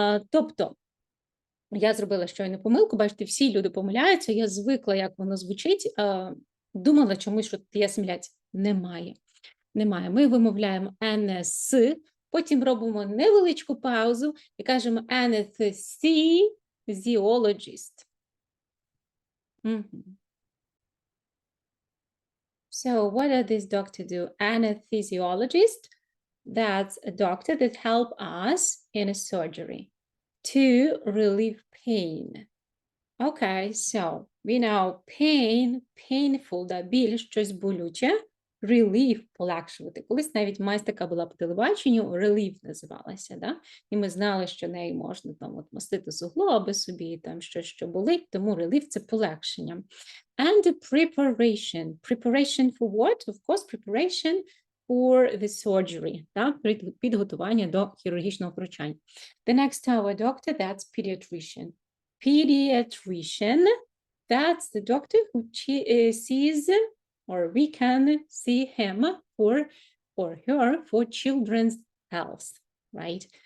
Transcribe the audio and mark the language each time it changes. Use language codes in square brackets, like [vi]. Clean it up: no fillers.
[uk] Тобто, я зробила щойно помилку, бачите, всі люди помиляються, я звикла, як воно звучить, думала чомусь, що є асиміляція. Немає. Немає. Ми вимовляємо «НС», потім робимо невеличку паузу і кажемо anesthesiologist. [en] So what does this doctor do? Anesthesiologist, that's a doctor that helps us in a surgery to relieve pain. Okay, so we know pain, painful, [uk] біль, щось болюче. Relief – полегшувати. Колись навіть мазь така була по телебаченню, relief називалася, і ми знали, що нею можна там мастити суглоби собі, там щось, що болить, тому relief – це полегшення. [en] And preparation. Preparation for what? Of course, preparation for the surgery, [uk] підготування до хірургічного втручання. [en] The next our doctor, that's pediatrician. Pediatrician, that's the doctor who sees, or we can see him or her for children's health, right?